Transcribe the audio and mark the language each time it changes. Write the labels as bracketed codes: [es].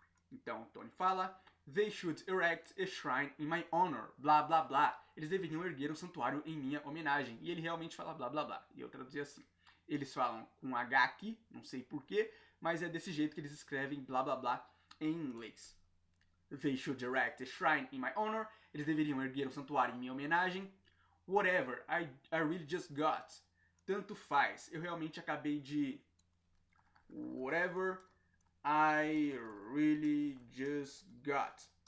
[pt] Então, o Tony fala: [en] They should erect a shrine in my honor. [pt] Blá, blá, blá. Eles deveriam erguer um santuário em minha homenagem. E ele realmente fala blá, blá, blá. E eu traduzi assim. Eles falam com H aqui, não sei porquê, mas é desse jeito que eles escrevem blá, blá, blá em inglês. [en] They should erect a shrine in my honor. [pt] Eles deveriam erguer um santuário em minha homenagem. [en] Whatever, I really just got. [pt] Tanto faz. Eu realmente acabei de... [en] Whatever, I really just got.